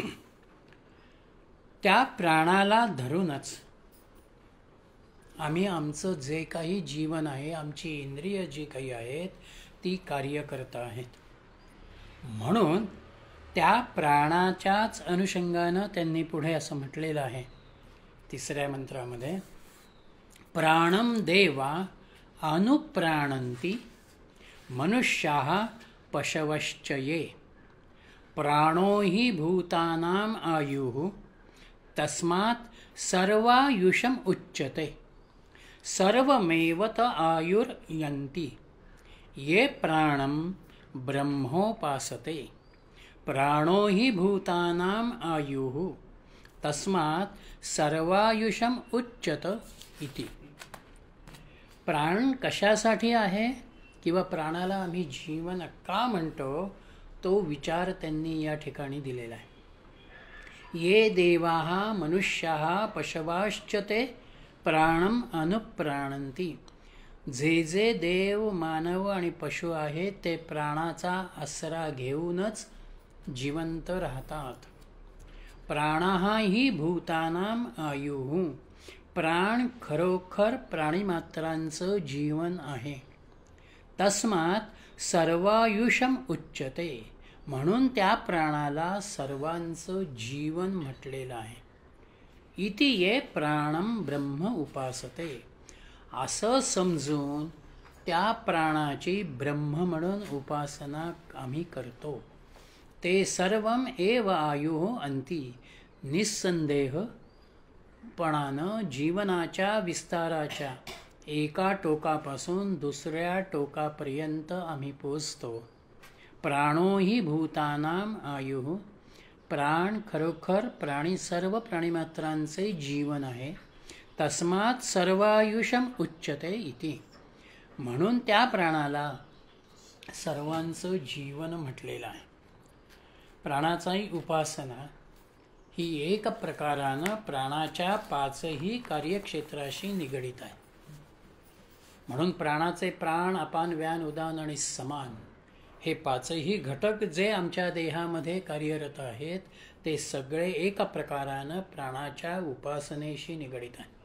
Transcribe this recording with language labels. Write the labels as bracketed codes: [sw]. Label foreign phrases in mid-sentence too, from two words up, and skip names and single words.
[mr] त्या प्राणाला धरूनच आम्ही आमचं जे काही जीवन आहे, आमची इंद्रिय जी काही आहेत ती कार्य करत आहेत. म्हणून त्या प्राणाच्याच अनुषंगानं त्यांनी पुढे असं म्हटलेलं आहे 3ऱ्या मंत्रामध्ये, [sa] प्राणम देवा अनुप्राणन्ति मनुष्याः पशवश्च ये, प्राणो हि भूतानां आयुः तस्मात् सर्वायुषम उच्यते, सर्वमेवत आयुर्यन्ति, ये प्राणं ब्रह्मोपासते, प्राणो हि भूतानां आयुः तस्मात् सर्वायुषम उच्यत इति. [mr] प्राण कशासाठी आहे किंवा प्राणाला आम्ही जीवन का म्हणतो तो विचार त्यांनी या ठिकाणी दिलेला आहे. [sa] ये देवाः मनुष्याः पशवाश्च ते प्राणम अनुप्राणन्ति. [mr] जे जे देव, मानव आणि पशु आहेत ते प्राणाचा आसरा घेऊनच जिवंत राहतात. [sa] प्राणाः हि भूतानां आयुः. [mr] प्राण खरोखर प्राणीमात्रांचं जीवन आहे. [sa] तस्मात् सर्वायुषम उच्यते. [mr] म्हणून त्या प्राणाला सर्वांचं जीवन म्हटलेलं आहे. [sa] इति ये प्राणं ब्रह्म उपासते. [mr] असं समजून त्या प्राणाची ब्रह्म म्हणून उपासना आम्ही करतो. [sa] ते सर्वम एव आयुः अंती. [mr] निस्संदेहपणानं जीवनाच्या विस्ताराच्या एका टोकापासून दुसऱ्या टोकापर्यंत आम्ही पोचतो. [sa] प्राणो हि भूतानां आयुः. [mr] प्राण खरोखर सर्व प्राणीमात्रांचे जीवन आहे. [sa] तस्मात् सर्वायुषम उच्यते इति. [mr] म्हणून त्या प्राणाला सर्वांचं जीवन म्हटलेलं आहे. प्राणाचाही उपासना ही एक प्रकारानं प्राणाच्या 5ही कार्यक्षेत्राशी निगडित आहे. म्हणून प्राणाचे प्राण, अपान, व्यान, उदान आणि समान हे 5ही घटक जे आमच्या देहामध्ये कार्यरत आहेत ते सगळे एक प्रकारानं प्राणाच्या उपासनेशी निगडित आहे.